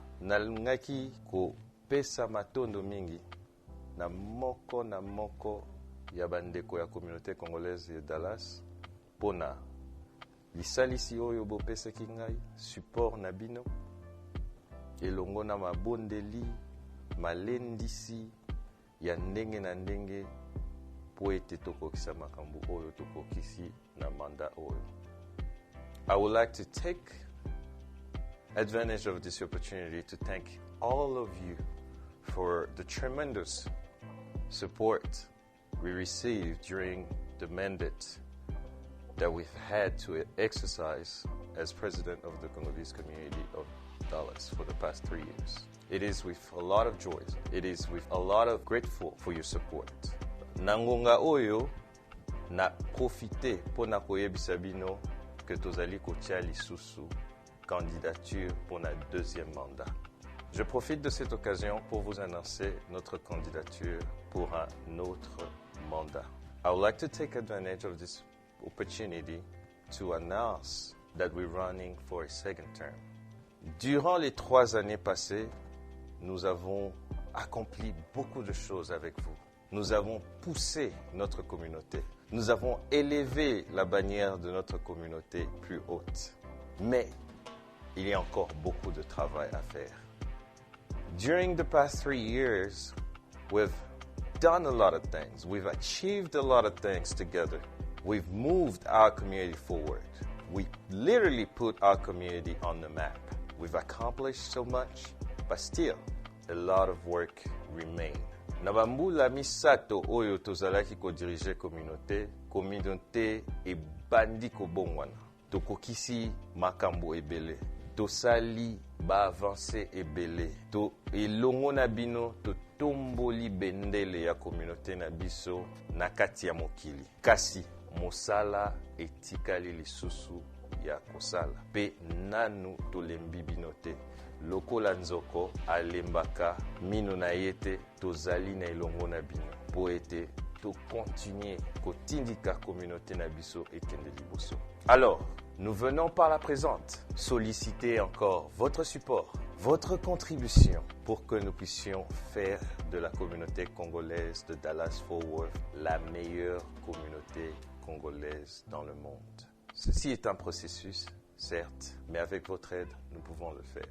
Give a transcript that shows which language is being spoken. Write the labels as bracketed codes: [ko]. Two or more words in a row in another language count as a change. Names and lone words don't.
[ln] Nalungaki ko pesa matondo mingi na moko ya bandeko ya [fr] communauté congolaise de Dallas [ln] pona lisalisi oyo bopesaki ngai support na bino elongo na mabondeli malendisi ya ndenge na ndenge po ete tokokisa makambo oyo tokokisi na manda oyo. [en] I would like to take advantage of this opportunity to thank all of you for the tremendous support we received during the mandate that we've had to exercise as president of the Congolese community of Dallas for the past 3 years. It is with a lot of joy. It is with a lot of grateful for your support. [ln] Nangonga oyo na profite pona koyebisa bino que tozali kotia lisusu [fr] candidature pour notre deuxième mandat. Je profite de cette occasion pour vous annoncer notre candidature pour un autre mandat. [en] I would like to take advantage of this opportunity to announce that we're running for a second term. [fr] Durant les 3 années passées, nous avons accompli beaucoup de choses avec vous. Nous avons poussé notre communauté. Nous avons élevé la bannière de notre communauté plus haute. Mais il y a encore beaucoup de travail à faire. [en] During the past 3 years, we've done a lot of things. We've achieved a lot of things together. We've moved our community forward. We literally put our community on the map. We've accomplished so much, but still, a lot of work remains. [ln] Nabambula misato oyo tozalaki ko diriger communauté e bandi ko bongwana. Tokokisi makambo ebele. Tosali ba avancer ebele. To elongo na bino to tomboli bendele ya communauté na biso na kati ya mokili. Kasi mosala etikali lisusu ya kosala. Pe nanu tolembi bino te. Lokola nzoko alembaka mino na yete tozali na elongo na bino. Po ete to continuer kotindika communauté na biso ekende liboso. [fr] Alors, nous venons par la présente solliciter encore votre support, votre contribution pour que nous puissions faire de la communauté congolaise de Dallas-Fort Worth la meilleure communauté congolaise dans le monde. Ceci est un processus, certes, mais avec votre aide, nous pouvons le faire.